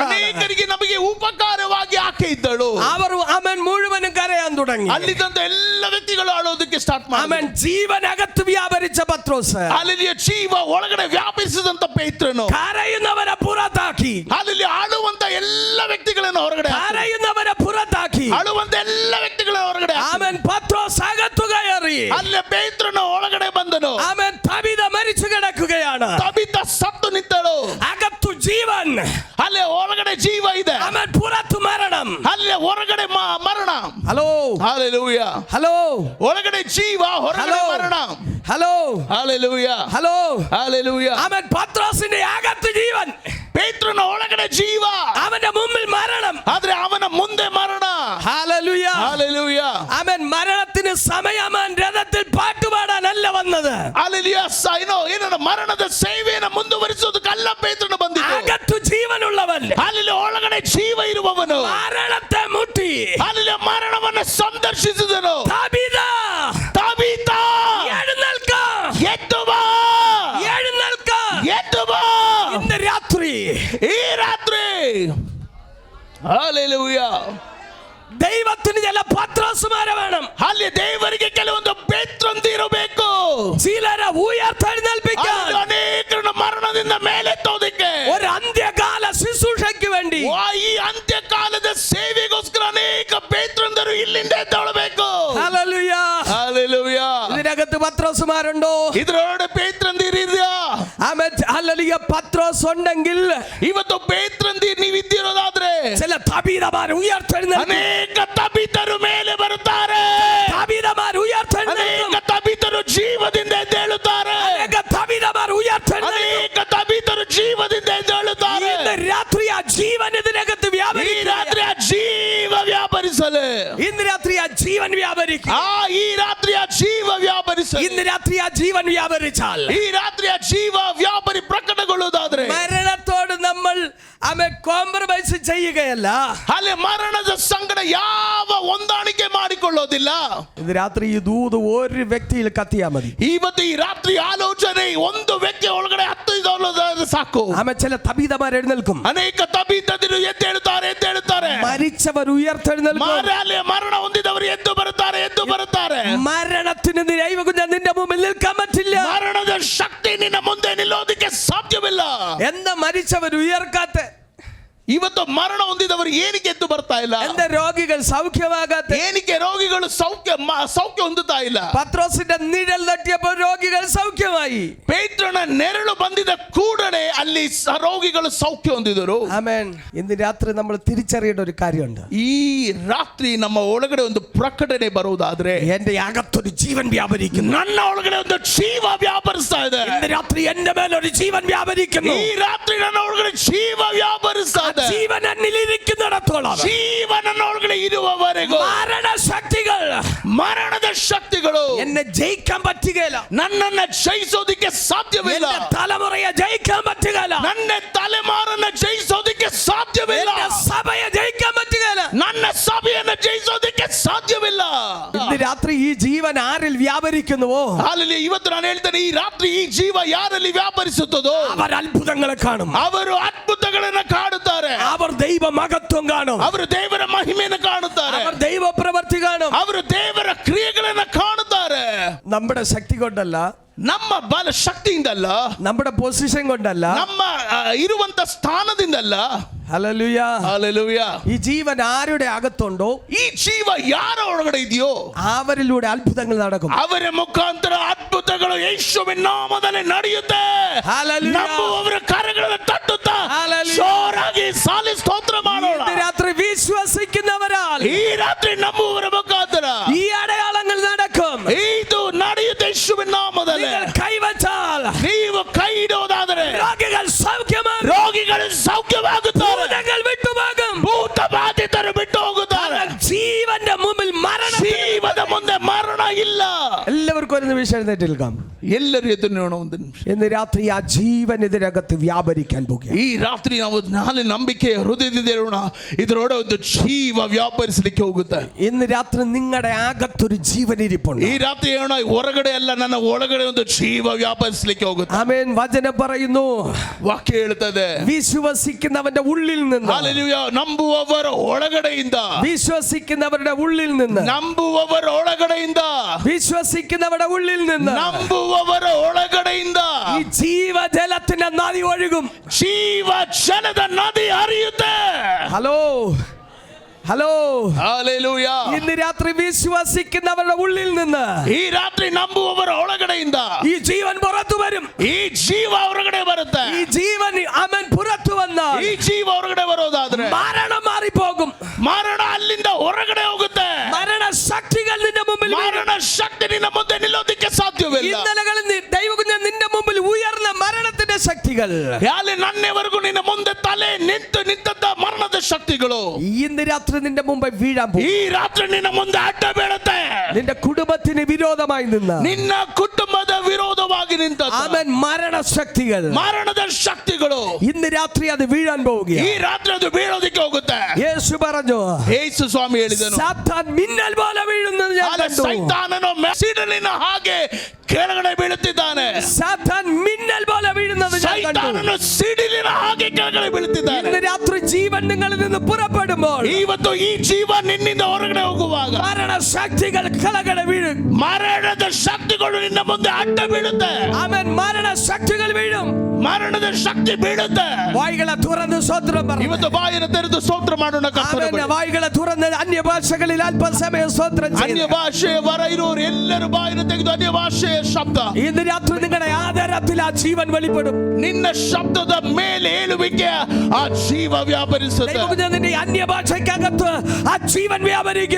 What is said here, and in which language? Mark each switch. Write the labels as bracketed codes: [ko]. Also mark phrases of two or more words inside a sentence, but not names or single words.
[kn] ಅನೇಕರಿಗೆ ನಮಗೆ ಉಪಕಾರವಾಗಿ ಆಕೆ ಇದ್ದಳು. [ml] അവർ ആമേൻ മുഴുവനും കരയാൻ തുടങ്ങി. [kn] ಅಲ್ಲಿದ್ದಂತ ಎಲ್ಲ ವ್ಯಕ್ತಿಗಳು ಅಳೋದಕ್ಕೆ ಸ್ಟಾರ್ಟ್ ಮಾಡಿ. [ml] ആമേൻ ജീവനകത്ത് വ്യാപരിച്ച പത്രോസ് [kn] ಅಲ್ಲಿಯ ಜೀವ ಒಳಗಡೆ ವ್ಯಾಪಿಸಿದಂತ ಪೇತ್ರನು [ml] കരയുന്നവരെ പുറത്താക്കി. [kn] ಅಲ್ಲಿ ಆಳುವಂತ ಎಲ್ಲ ವ್ಯಕ್ತಿಗಳನ್ನು ಹೊರಗಡೆ [ml] കരയുന്നവരെ പുറത്താക്കി. [kn] ಆಳುವಂತ ಎಲ್ಲ ವ್ಯಕ್ತಿಗಳನ್ನು ಹೊರಗಡೆ [ml] ആമേൻ പത്രോസ് അകത്തു കയറി. [kn] ಅಲ್ಲಿ ಪೇತ್ರನು ಒಳಗಡೆ ಬಂದನು. [ml] ആമേൻ തബീത മരിച്ചു കിടക്കുകയാണ്. [kn] ತಬಿತ ಸತ್ತು ನಿಂತಳು. [ml] അകത്തു ജീവൻ, [kn] ಅಲ್ಲಿ ಒಳಗಡೆ ಜೀವ ಇದೆ. [ml] ആമേൻ പുറത്തു മരണം. [kn] ಅಲ್ಲಿ ಹೊರಗಡೆ ಮರಣ. [ml] ഹലോ, [kn] ಹಲ್ಲೆಲೂಯ. [ml] ഹലോ, [kn] ಒಳಗಡೆ ಜೀವ, ಹೊರಗಡೆ ಮರಣ. [ml] ഹലോ, [kn] ಹಲ್ಲೆಲೂಯ, [ml] ഹലോ. [kn] ಹಲ್ಲೆಲೂಯ. [ml] ആമേൻ പത്രോസിന്റെ അകത്ത് ജീവൻ, [kn] ಪೇತ್ರನ ಒಳಗಡೆ ಜೀವ, [ml] അവന്റെ മുമ്പിൽ മരണം. [kn] ಆದ್ರೆ ಅವನ ಮುಂದೆ ಮರಣ. [ml] ഹല്ലേലൂയ, [kn] ಹಲ್ಲೆಲೂಯ. [ml] ആമേൻ മരണത്തിന് സമയമാൻ രഥത്തിൽ പാട്ടുപാടാനല്ല വന്നത്. [kn] ಹಲ್ಲೆಲೂಯ. ಏನೋ ಮರಣದ ಸೇವೆಯನ್ನು ಮುಂದುವರಿಸೋದಕ್ಕಲ್ಲ ಪೇತ್ರನು ಬಂದಿದ್ದು. [ml] അകത്തു ജീവനുള്ളവൻ, [kn] ಅಲ್ಲಿ ಒಳಗಡೆ ಜೀವ ಇರುವವನು [ml] മരണത്തെ മുട്ടി [kn] ಅಲ್ಲಿ ಮರಣವನ್ನು ಸಂದರ್ಶಿಸಿದನು. [ml] തബീത, [kn] ತಬಿತ [ml] എഴുന്നേൽക്ക, [kn] ಎದ್ದು ಬಾ, [ml] എഴുന്നേൽക്ക. [kn] ಎದ್ದು ಬಾ. [ml] ഇന്ന് രാത്രി [kn] ಈ ರಾತ್ರಿ ಹಲ್ಲೆಲೂಯ. [ml] ദൈവത്തിന് ചില പത്രോസുമാരെ വേണം. [kn] ಅಲ್ಲಿ ದೇವರಿಗೆ ಕೆಲವೊಂದು ಪೇತ್ರಂದಿರಬೇಕು. [ml] ചിലരെ ഉയർത്തെഴുന്നേൽപ്പിക്കാൻ, [kn] ಅನೇಕರನ್ನು ಮರಣದಿಂದ ಮೇಲೆತ್ತೋದಕ್ಕೆ, [ml] ഒരു അന്ത്യകാല ശുശ്രൂഷയ്ക്ക് വേണ്ടി [kn] ಈ ಅಂತ್ಯಕಾಲದ ಸೇವೆಗೋಸ್ಕರ ಅನೇಕ ಪೇತ್ರ ಅಲ್ಲಿಂದ ಎದ್ದೇಳಬೇಕು. [ml] ഹല്ലേലൂയ. Hallelujah. ഇതിനകത്ത് പത്രോസുമാരുണ്ടോ? [kn] ಇದರೊಳಗೆ ಪೇತ್ರಂದಿರಿದ್ಯಾ? [ml] ആമേൻ. ഹല്ലേലൂയ. പത്രോസ് ഉണ്ടെങ്കിൽ [kn] ಇವತ್ತು ಪೇತ್ರಂದಿರ್ ನೀವಿದ್ದಿರೋದಾದ್ರೆ [ml] ചില തബീതമാർ ഉയർത്തെഴുന്നേൽക്കും. [kn] ಅನೇಕ ತಬಿತರು ಮೇಲೆ ಬರುತ್ತಾರೆ. [ml] തബീതമാർ ഉയർത്തെഴുന്നേൽക്കും. [kn] ಅನೇಕ ತಬಿತರು ಜೀವದಿಂದ ಎದ್ದೇಳುತ್ತಾರೆ. [ml] അനേക തബീതമാർ ഉയർത്തെഴുന്നേൽക്കും. [kn] ಅನೇಕ ತಬಿತರು ಜೀವದಿಂದ ಎದ್ದೇಳುತ್ತಾರೆ. [ml] ഇന്ന് രാത്രി ആ ജീവൻ ഇതിനകത്ത് [kn] ಈ [ml] വ്യാപരിക്കും. [kn] ರಾತ್ರಿ ಆ ಜೀವ ವ್ಯಾಪರಿಸಲು. [ml] ഇന്ന് രാത്രി ആ ജീവൻ വ്യാപരിക്കും. [kn] ಈ ರಾತ್ರಿ ಆ ಜೀವ ವ್ಯಾಪರಿಸಲು. [ml] ഇന്ന് രാത്രി ആ ജീവൻ വ്യാപരിച്ചാൽ [kn] ಈ ರಾತ್ರಿ ಆ ಜೀವ ವ್ಯಾಪರಿ ಪ್ರಕಟಗೊಳ್ಳುವುದಾದ್ರೆ [ml] മരണത്തോട് നമ്മൾ കോംപ്രമൈസ് ചെയ്യുകയല്ല. [kn] ಅಲ್ಲಿ ಮರಣದ ಸಂಗಡ ಯಾವ ಹೊಂದಾಣಿಕೆ ಮಾಡಿಕೊಳ್ಳೋದಿಲ್ಲ. [ml] ഇന്ന് രാത്രി ഈ ദൂത് ഒരു വ്യക്തിയിൽ കത്തിയാ മതി. [kn] ಇವತ್ತು ಈ ರಾತ್ರಿ ಆಲೋಚನೆ ಒಂದು ವ್ಯಕ್ತಿ ಒಳಗಡೆ ಹತ್ತಿದೋದಾದ್ರೆ ಸಾಕು. [ml] ആമേൻ. ചില തബീതമാർ എഴുന്നേൽക്കും. [kn] ಅನೇಕ ತಬಿತರು ಎದ್ದೇಳುತ್ತಾರೆ. [ml] മരിച്ചവർ ഉയർത്തെഴുന്നേൽക്കും. [kn] ಅಲ್ಲಿ ಮರಣ ಹೊಂದಿದವರು ಎದ್ದು ಬರುತ್ತಾರೆ. [ml] മരണത്തിന് ദൈവകുഞ്ഞ നിന്റെ മുമ്പിൽ നിൽക്കാൻ പറ്റില്ല. [kn] ಮರಣದ ಶಕ್ತಿ ನಿನ್ನ ಮುಂದೆ ನಿಲ್ಲೋದಕ್ಕೆ ಸಾಧ್ಯವಿಲ್ಲ. [ml] എന്താ മരിച്ചവർ ഉയർക്കാത്ത? [kn] ಇವತ್ತು ಮರಣ ಹೊಂದಿದವರು ಏನಕ್ಕೆ ಎದ್ದು ಬರ್ತಾ ಇಲ್ಲ? [ml] എന്താ രോഗികൾ സൗഖ്യമാകാത്ത? [kn] ಏನಕ್ಕೆ ರೋಗಿಗಳು ಸೌಖ್ಯ ಹೊಂದುತ್ತಾ ಇಲ್ಲ? [ml] പത്രോസിന്റെ നിഴൽ തട്ടിയപ്പോൾ രോഗികൾ സൗഖ്യമായി. [kn] ಪೇತ್ರನ ನೆರಳು ಬಂದಿದ ಕೂಡಲೇ ಅಲ್ಲಿ ರೋಗಿಗಳು ಸೌಖ್ಯ ಹೊಂದಿದರು. [ml] ആമേൻ. ഇന്ന് രാത്രി നമ്മൾ തിരിച്ചറിയേണ്ട ഒരു കാര്യമുണ്ട്. [kn] ಈ ರಾತ್ರಿ ನಮ್ಮ ಒಳಗಡೆ ಒಂದು ಪ್ರಕಟಣೆ ಬರುವುದಾದ್ರೆ [ml] എന്റെ അകത്തൊരു ജീവൻ വ്യാപരിക്കുന്നു. [kn] ನನ್ನ ಒಳಗಡೆ ಒಂದು ಜೀವ ವ್ಯಾಪರಿಸ್ತಾ ಇದೆ. [ml] ഇന്ന് രാത്രി എന്റെ മേലൊരു ജീവൻ വ്യാപരിക്കുന്നു. [kn] ಈ ರಾತ್ರಿ ನನ್ನ ಒಳಗಡೆ ಜೀವ ವ್ಯಾಪರಿಸ್ತಾ ಇದೆ. [ml] ജീവൻ എന്നിലിരിക്കുന്നിടത്തോളം [kn] ಜೀವನ ಒಳಗಡೆ ಇರುವವರೆಗೂ ಮರಣದ ಶಕ್ತಿಗಳು [ml] എന്നെ ജയിക്കാൻ പറ്റുകയില്ല. [kn] ನನ್ನನ್ನು ಜಯಿಸೋದಕ್ಕೆ ಸಾಧ್ಯವಿಲ್ಲ. [ml] എന്റെ തലമുറയെ ജയിക്കാൻ പറ്റുകയില്ല. [kn] ನನ್ನ ತಲೆಮಾರನ್ನು ಜಯಿಸೋದಕ್ಕೆ ಸಾಧ್ಯವಿಲ್ಲ. [ml] എന്റെ സഭയെ ജയിക്കാൻ പറ്റുകയില്ല. [kn] ನನ್ನ ಸಭೆಯನ್ನು ಜಯಿಸೋದಕ್ಕೆ ಸಾಧ್ಯವಿಲ್ಲ. [ml] ഇന്ന് രാത്രി ഈ ജീവൻ ആരിൽ വ്യാപരിക്കുന്നുവോ [kn] ಅಲ್ಲಿ ಇವತ್ತು ನಾನು ಹೇಳ್ತೇನೆ, ಈ ರಾತ್ರಿ ಈ ಜೀವ ಯಾರಲ್ಲಿ ವ್ಯಾಪರಿಸುತ್ತದೋ [ml] അവർ അത്ഭുതങ്ങളെ കാണും. [kn] ಅವರು ಅದ್ಭುತಗಳನ್ನು ಕಾಣುತ್ತಾರೆ. [ml] അവർ ദൈവ മഹത്വം കാണും. [kn] ಅವರು ದೇವರ ಮಹಿಮೆಯನ್ನು ಕಾಣುತ್ತಾರೆ. [ml] അവർ ദൈവ പ്രവൃത്തി കാണും. [kn] ಅವರು ದೇವರ ಕ್ರಿಯೆಗಳನ್ನು ಕಾಣುತ್ತಾರೆ. [ml] നമ്മുടെ ശക്തി കൊണ്ടല്ല, [kn] ನಮ್ಮ ಬಲ ಶಕ್ತಿಯಿಂದಲ್ಲ, [ml] നമ്മുടെ പൊസിഷൻ കൊണ്ടല്ല, [kn] ನಮ್ಮ ಇರುವಂತ ಸ್ಥಾನದಿಂದಲ್ಲ. [ml] ഹല്ലേലൂയ. [kn] ಹಲ್ಲೆಲೂಯಾ. [ml] ഈ ജീവൻ ആരുടെ അകത്തുണ്ടോ [kn] ಈ ಜೀವ ಯಾರ ಒಳಗಡೆ ಇದೆಯೋ [ml] അവരിലൂടെ അത്ഭുതങ്ങൾ നടക്കും. [kn] ಅವರ ಮುಖಾಂತರ ಅದ್ಭುತಗಳು ಯೇಸುವಿನ ನಾಮದಲ್ಲಿ ನಡೆಯುತ್ತೆ. [ml] ഹല്ലേലൂയ. [kn] ನಂಬುವವರ ಕರಗಳನ್ನು ತಟ್ಟುತ್ತಾ [ml] ഹല്ലേലൂയ. [kn] ಜೋರಾಗಿ ಸಾಲಿ ಸ್ತೋತ್ರ ಮಾಡೋಣ. [ml] ഇന്ന് രാത്രി വിശ്വസിക്കുന്നവരാൽ [kn] ಈ ರಾತ್ರಿ ನಂಬುವವರ ಮುಖಾಂತರ [ml] ഈ അടയാളങ്ങൾ നടക്കും. [kn] ಇದು ನಡೆಯುತ್ತೆ ಯೇಸುವಿನ ನಾಮದಲ್ಲಿ. [ml] നിങ്ങൾ കൈവച്ചാൽ [kn] ನೀವು ಕೈ ಇಡುವುದಾದರೆ [ml] രോഗികൾ സൗഖ്യമാകും. [kn] ರೋಗಿಗಳು ಸೌಖ್ಯವಾಗುತ್ತಾರೆ. [ml] ഭൂതങ്ങൾ വിട്ടുപോകും. [kn] ಭೂತ ಬಾಧಿತರು ಬಿಟ್ಟು ಹೋಗುತ್ತಾರೆ. [ml] ജീവന്റെ മുമ്പിൽ മരണം. [kn] ಜೀವದ ಮುಂದೆ ಮರಣ ಇಲ್ಲ. [ml] എല്ലാവർക്കും ഒരു നിമിഷം എഴുന്നേറ്റ് നിൽക്കാം. [kn] ಎಲ್ಲರೂ ಎದ್ದು ನೋಡೋಣ ಒಂದು ನಿಮಿಷ. [ml] ഇന്ന് രാത്രി ആ ജീവൻ ഇതിനകത്ത് വ്യാപരിക്കാൻ പോകുക. [kn] ಈ ರಾತ್ರಿ ನಾವು ನಾಳೆ ನಂಬಿಕೆ ಹೃದಯದಿಂದ ಹೇಳೋಣ, ಇದರೊಳಗೆ ಒಂದು ಜೀವ ವ್ಯಾಪರಿಸಲಿಕ್ಕೆ ಹೋಗುತ್ತೆ. [ml] ഇന്ന് രാത്രി നിങ്ങളുടെ അകത്തൊരു ജീവൻ ഇരിപ്പുണ്ട്. [kn] ಈ ರಾತ್ರಿ ಹೇಳೋಣ, ಹೊರಗಡೆ ಅಲ್ಲ, ನನ್ನ ಒಳಗಡೆ ಒಂದು ಜೀವ ವ್ಯಾಪರಿಸಲಿಕ್ಕೆ ಹೋಗುತ್ತೆ. [ml] ആമേൻ. വചനം പറയുന്നു, [kn] ವಾಕ್ಯ ಹೇಳ್ತದೆ, [ml] വിശ്വസിക്കുന്നവന്റെ ഉള്ളിൽ നിന്ന്, [kn] ಹಲ್ಲೆಲೂಯಾ, ನಂಬುವವರ ಒಳಗಡೆಯಿಂದ, [ml] വിശ്വസിക്കുന്നവരുടെ ഉള്ളിൽ നിന്ന്, [kn] ನಂಬುವವರ ಒಳಗಡೆಯಿಂದ, [ml] വിശ്വസിക്കുന്നവരുടെ ഉള്ളിൽ നിന്ന് [kn] ನಂಬುವವರ ಒಳಗಡೆಯಿಂದ [ml] ഈ ജീവജലത്തിന്റെ നദി ഒഴുകും. [kn] ಜೀವ ಜಲದ ನದಿ ಹರಿಯುತ್ತೆ. [ml] ഹലോ ഹലോ. [kn] ಹಲ್ಲೆಲೂಯಾ. [ml] ഇന്ന് രാത്രി വിശ്വസിക്കുന്നവരുടെ ഉള്ളിൽ നിന്ന് [kn] ಈ ರಾತ್ರಿ ನಂಬುವವರ ಒಳಗಡೆಯಿಂದ [ml] ഈ ജീവൻ പുറത്തു വരും. [kn] ಈ ಜೀವ ಹೊರಗಡೆ ಬರುತ್ತೆ. [ml] ഈ ജീവൻ അവൻ പുറത്തു വന്നാൽ [kn] ಈ ಜೀವ ಹೊರಗಡೆ ಬರೋದಾದ್ರೆ [ml] മരണം മാറിപ്പോകും. [kn] ಮರಣ ಅಲ್ಲಿಂದ ಹೊರಗಡೆ ಹೋಗುತ್ತೆ. [ml] മരണ ശക്തികൾ നിന്റെ മുമ്പിൽ [kn] ಮರಣ ಶಕ್ತಿ ನಿನ್ನ ಮುಂದೆ ನಿಲ್ಲೋದಕ್ಕೆ ಸಾಧ್ಯವಿಲ್ಲ. [ml] ഇന്നലകളിൽ ദൈവകുഞ്ഞ നിന്റെ മുമ്പിൽ ഉയർന്ന മരണത്തിന്റെ ശക്തികൾ [kn] ಅಲ್ಲಿ ನನ್ನೆವರೆಗೂ ನಿನ್ನ ಮುಂದೆ ತಲೆ ನಿಂತಂತ ಮರಣದ ಶಕ್ತಿಗಳು [ml] ഇന്ന് രാത്രി നിന്റെ മുമ്പിൽ വീഴാൻ പോകും. [kn] ಈ ರಾತ್ರಿ ನಿನ್ನ ಮುಂದೆ ಅಡ್ಡ ಬೀಳುತ್ತೆ. [ml] നിന്റെ കുടുംബത്തിന് വിരോധമായി നിന്ന് [kn] ನಿನ್ನ ಕುಟುಂಬದ ವಿರೋಧವಾಗಿ ನಿಂತ [ml] അവൻ മരണശക്തികൾ [kn] ಮರಣದ ಶಕ್ತಿಗಳು [ml] ഇന്ന് രാത്രി അത് വീഴാൻ പോവുകയാണ്. [kn] ಈ ರಾತ್ರಿ ಅದು ಬೀಳೋದಕ್ಕೆ ಹೋಗುತ್ತೆ. [ml] യേശു പറഞ്ഞു, [kn] ಯೇಸು ಸ್ವಾಮಿ ಹೇಳಿದನು, [ml] സാത്താൻ മിന്നൽ പോലെ വീഴുന്നത് ഞാൻ കണ്ടു. [kn] ಸೈತಾನನು ಸಿಡಿಲಿನ ಹಾಗೆ ಕೆಳಗಡೆ ಬೀಳುತ್ತಿದ್ದಾನೆ. [ml] സാത്താൻ മിന്നൽ പോലെ വീഴുന്നത് ഞാൻ കണ്ടു. [kn] ಸೈತಾನನು ಸಿಡಿಲಿನ ಹಾಗೆ ಕೆಳಗಡೆ ಬೀಳುತ್ತಿದ್ದಾನೆ. [ml] ഇന്ന് രാത്രി ജീവൻ നിങ്ങളിൽ നിന്ന് പുറപ്പെടുമ്പോൾ [kn] ಇವತ್ತು ಈ ಜೀವ ನಿನ್ನಿಂದ ಹೊರಗಡೆ ಹೋಗುವಾಗ [ml] മരണശക്തികൾ ಕೆಳಗಡೆ വീഴും. [kn] ಮರಣದ ಶಕ್ತಿಗಳು ನಿನ್ನ ಮುಂದೆ ಅಡ್ಡ ಬೀಳುತ್ತೆ. [ml] അവൻ മരണശക്തികൾ വീഴും. [kn] ಮರಣದ ಶಕ್ತಿ ಬೀಳುತ್ತೆ. [ml] വായികളെ തുറന്ന് സ്തോത്രം പറഞ്ഞു. [kn] ಇವತ್ತು ಬಾಯನ್ನು ತೆರೆದು ಸ್ತೋತ್ರ ಮಾಡೋಣ. [ml] ആമേൻ. വായികളെ തുറന്ന് അന്യ ഭാഷകളിൽ അല്പസമയം സ്തോത്രം [kn] ಅನ್ಯ [ml] ചെയ്യുക. [kn] ಭಾಷೆಯ ವರ ಇರೋರು ಎಲ್ಲರೂ ಬಾಯನ್ನು ತೆಗೆದು ಅನ್ಯ ಭಾಷೆಯ ಶಬ್ದ. [ml] ഇന്ന് രാത്രി നിങ്ങളുടെ ആധാരത്തിൽ ആ ജീവൻ വെളിപ്പെടും. [kn] ನಿನ್ನ ಶಬ್ದದ ಮೇಲೆ ಏಳುವಿಕೆ ಆ ಜೀವ ವ್ಯಾಪರಿಸುತ್ತೆ. [ml] നിന്റെ അന്യ ഭാഷയ്ക്കകത്ത് ആ ജീവൻ വ്യാപരിക്കും.